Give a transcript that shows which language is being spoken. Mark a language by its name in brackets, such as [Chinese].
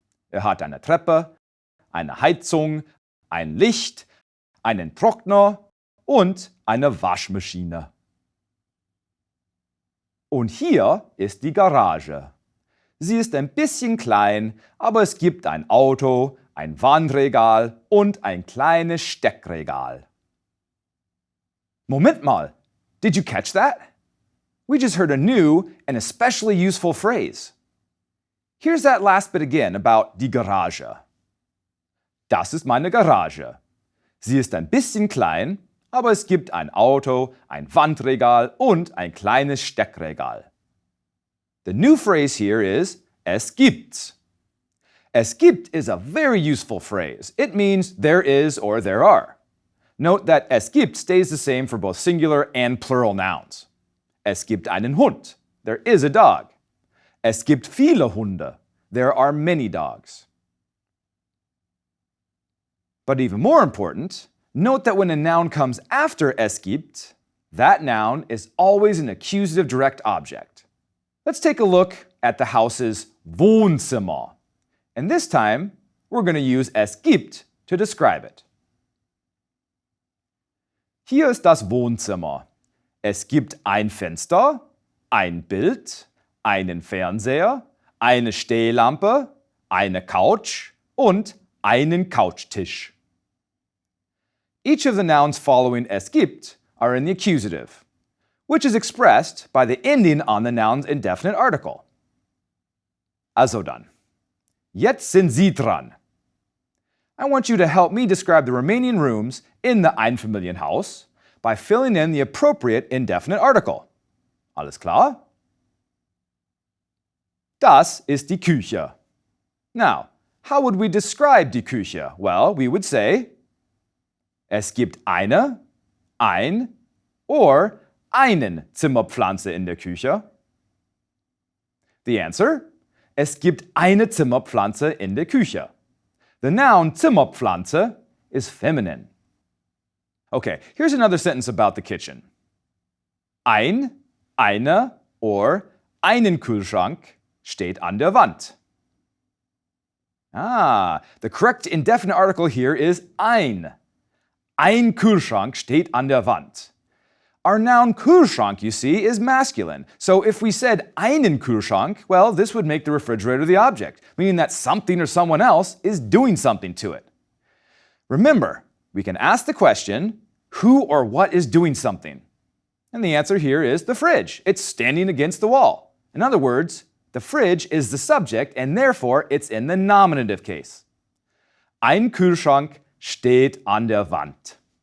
[German] Er hat eine Treppe, eine Heizung, ein Licht, einen Trockner und eine Waschmaschine. Und hier ist die Garage. Sie ist ein bisschen klein, aber es gibt ein Auto, ein Wandregal und ein kleines Steckregal. Moment mal, [English] did you catch that? We just heard a new and especially useful phrase. Here's that last bit again about [German] die Garage. Das ist meine Garage. Sie ist ein bisschen klein, aber es gibt ein Auto, ein Wandregal und ein kleines Steckregal. [English] The new phrase here is es gibt. Es gibt is a very useful phrase. It means there is or there are. Note that es gibt stays the same for both singular and plural nouns. [German] Es gibt einen Hund. [English] There is a dog. [German] Es gibt viele Hunde. [English] There are many dogs. But even more important, note that when a noun comes after es gibt, that noun is always an accusative direct object. Let's take a look at the house's Wohnzimmer. And this time, we're going to use es gibt to describe it. [German] Hier ist das Wohnzimmer. Es gibt ein Fenster, ein Bild, einen Fernseher, eine Stehlampe, eine Couch und einen Couchtisch. [English] Each of the nouns following es gibt are in the accusative, which is expressed by the ending on the noun's indefinite article. [German] Also dann. Jetzt sind Sie dran. [English] I want you to help me describe the remaining rooms in the Einfamilienhaus by filling in the appropriate indefinite article. [German] Alles klar? Das ist die Küche. [English] Now, how would we describe [German] die Küche? [English] Well, we would say, es gibt eine, ein or einen Zimmerpflanze [German] in der Küche. [English] The answer? [German] Es gibt eine Zimmerpflanze in der Küche. [English] The noun Zimmerpflanze is feminine. Okay, here's another sentence about the kitchen. [German] Ein, eine or einen Kühlschrank steht an der Wand. [English] The correct indefinite article here is ein. [German] Ein Kühlschrank steht an der Wand. [English] Our noun Kühlschrank, you see, is masculine. So if we said einen Kühlschrank, well, this would make the refrigerator the object, meaning that something or someone else is doing something to it. Remember, we can ask the question, who or what is doing something? And the answer here is the fridge. It's standing against the wall. In other words, the fridge is the subject and therefore it's in the nominative case. [German] Ein Kühlschrank steht an der Wand.